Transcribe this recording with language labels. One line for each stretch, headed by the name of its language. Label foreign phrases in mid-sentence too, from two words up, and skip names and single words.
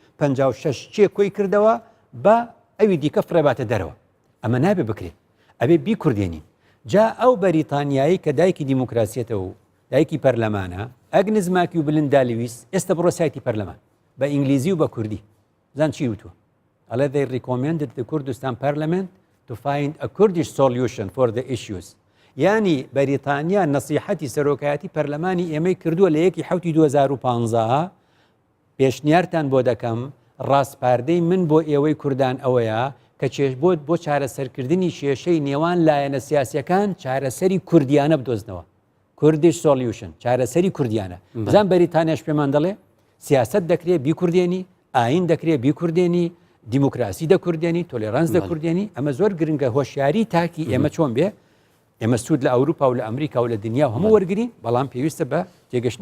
Central Kurdish: 56 چێ کۆی کردەوە بە ئەوی دیکە فڕێباتە دەرەوە ئەمە نابێ بکرێت ئەبێ بیکوردێنین جا ئەو بەریتانیایی کە دایکی دیموکراسیەتە و دایکی پەرلەمانە ئەگنس ماکی و بلیندا لویس ئێستا بڕۆ سایتی پەرلەمان بە ئینگلیزی و بە کوردی زان چی وتووە ئەڵێ
English: they recommended the Kurdistan Parliament to find a Kurdish solution for the issues
Central Kurdish: یعنی بەریتانیا نەسیحەتی سەرۆکایەتی پەرلەمانی ئێمەی کردووە لە یەکی حوتی 2015 پێشنیارتان بۆ دەکەم ڕاستپاردەی من بۆ ئێوەی کوردان ئەوەیە کە چێش بۆ چارەسەرکردنی شێشەی نێوان لایەنە سیاسیەکان چارەسەری کوردیانە بدۆزنەوە کوردیش سۆلیوشن چارەسەری کوردیانە بزان بەریتانیاش پێمان دەڵێ سیاست دەکرێت بیکوردێنی ئاین دەکرێت بیکوردێنی دیموکراسی دەکوردێنی تۆلێرانس دەکوردێنی ئەمە زۆر گرنگە هۆشیاری تاکی ئێمە چۆن بێ ئێمە سوود لە ئەوروپا و لە ئەمریکا و لە دنیا و هەموو وەرگین بەڵام پێویستە بە تێگەشتنی